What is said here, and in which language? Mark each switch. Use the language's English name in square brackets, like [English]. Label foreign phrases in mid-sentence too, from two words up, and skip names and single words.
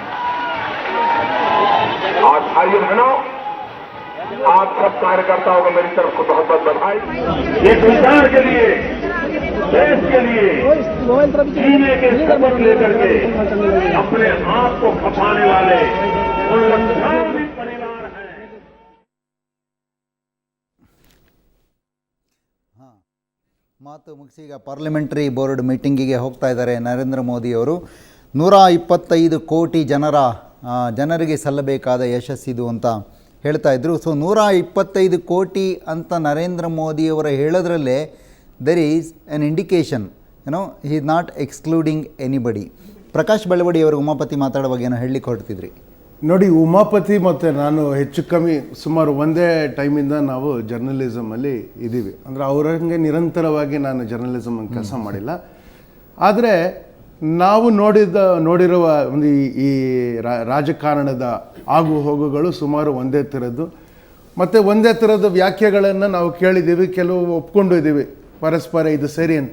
[Hindi] और भाइयों बहनों, आप सब कार्यकर्ताओं को मेरी तरफ से बहुत बहुत बधाई। एक विचार के लिए, देश के लिए जीने के शपथ लेकर के अपने आप को खपाने वाले उन लक्षाधिक परिवार हैं। [Kannada] ಮಾತು ಮುಗಿಸಿ ಈಗ [English] parliamentary board meeting [Kannada] ಹೋಗ್ತಾ ಇದ್ದಾರೆ ನರೇಂದ್ರ ಮೋದಿಯವರು. 125 ಕೋಟಿ ಜನರಿಗೆ ಸಲ್ಲಬೇಕಾದ ಯಶಸ್ಸಿದು ಅಂತ ಹೇಳ್ತಾ ಇದ್ರು. [English] ಸೊ 125 [Kannada] ಕೋಟಿ ಅಂತ ನರೇಂದ್ರ ಮೋದಿಯವರ ಹೇಳೋದ್ರಲ್ಲೇ [English] there is an indication, he is not excluding anybody. [Kannada] ಪ್ರಕಾಶ್ ಬೆಳವಡಿ ಅವರು ಉಮಾಪತಿ ಮಾತಾಡುವಾಗ ಏನೋ ಹೇಳಲಿಕ್ಕೆ ಹೊರಟಿದ್ರಿ ನೋಡಿ. ಉಮಾಪತಿ ಮತ್ತು ನಾನು ಹೆಚ್ಚು ಕಮ್ಮಿ ಸುಮಾರು ಒಂದೇ ಟೈಮಿಂದ ನಾವು ಜರ್ನಲಿಸಮಲ್ಲಿ ಇದ್ದೀವಿ. ಅಂದರೆ ಅವರಂಗೆ ನಿರಂತರವಾಗಿ ನಾನು ಜರ್ನಲಿಸಮ್ ಕೆಲಸ ಮಾಡಿಲ್ಲ. ಆದರೆ ನಾವು ನೋಡಿರುವ ಒಂದು ಈ ರಾಜಕಾರಣದ ಆಗು ಹೋಗುಗಳು ಸುಮಾರು ಒಂದೇ ಥರದ್ದು, ಮತ್ತು ಒಂದೇ ಥರದ ವ್ಯಾಖ್ಯೆಗಳನ್ನು ನಾವು ಕೇಳಿದ್ದೀವಿ, ಕೆಲವು ಒಪ್ಕೊಂಡು ಇದ್ದೀವಿ ಪರಸ್ಪರ ಇದು ಸರಿ ಅಂತ.